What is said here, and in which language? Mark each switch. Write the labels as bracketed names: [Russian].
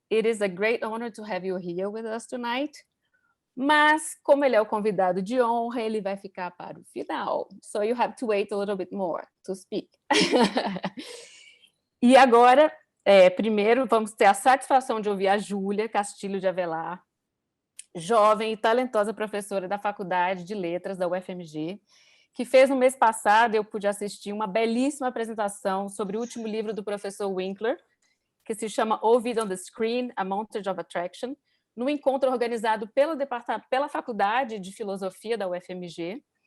[English] It is a great honor to have you here with us tonight. [Portuguese] Mas, como ele é o convidado de honra, ele vai ficar para o final. [English] So you have to wait a little bit more to speak. [Portuguese] E agora, primeiro, vamos ter a satisfação de ouvir a Júlia Castilho de Avelar, jovem e talentosa professora da Faculdade de Letras da UFMG, que fez no mês passado, eu pude assistir uma belíssima apresentação sobre o último livro do professor Winkler, que se chama Ovid on the Screen, A Montage of Attraction, no encontro organizado pela Faculdade de Filosofia da UFMG,